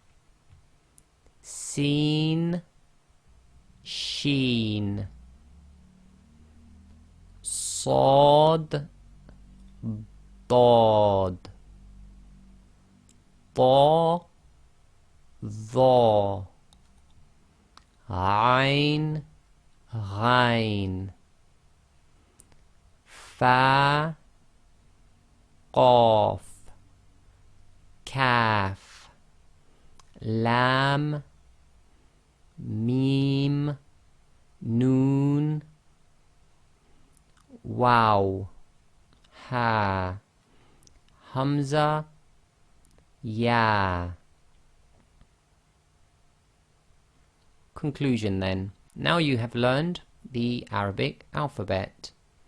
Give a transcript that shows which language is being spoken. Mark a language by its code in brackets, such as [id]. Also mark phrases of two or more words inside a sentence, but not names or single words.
[ar] سين، شين، صاد, ضاد، طاء، ظاء، عين، غين, فاء، قاف، كاف، لام, ميم، نون، واو، هاء، همزة، ياء. [en] Conclusion then. Now you have learned the Arabic alphabet.